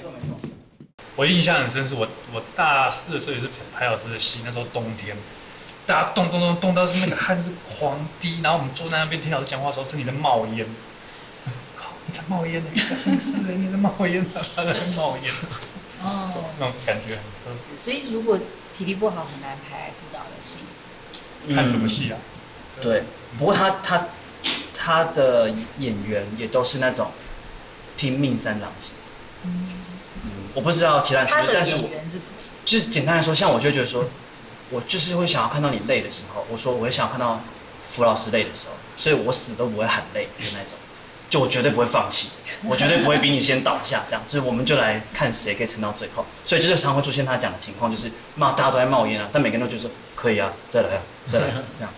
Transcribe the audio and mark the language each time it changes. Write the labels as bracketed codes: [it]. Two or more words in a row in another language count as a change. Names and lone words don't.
[zh] 我印象很深，是我大4的時候也是拍老師的戲，那時候冬天，大家凍到是那個汗是狂滴，然後我們坐在那邊聽老師講話的時候，身體在冒煙。靠，你在冒煙呢？是你在冒煙啊，他在冒煙。那種感覺很特別。所以如果體力不好，很難拍輔導的戲。看什麼戲啊？對，不過他的演員也都是那種拼命三郎型。我不知道其他人是他不是，但是的演员是什么意思？就是简单来说，像我就觉得说，我就是会想要看到你累的时候，我说我会想要看到福老师累的时候，所以我死都不会喊累的那种，就我绝对不会放弃，我绝对不会比你先倒下，这样，就是我们就来看谁可以撑到最后，所以就是常会出现他讲的情况，就是大家都在冒烟啊，但每个人都觉得说可以啊，再来啊，再来啊，这样。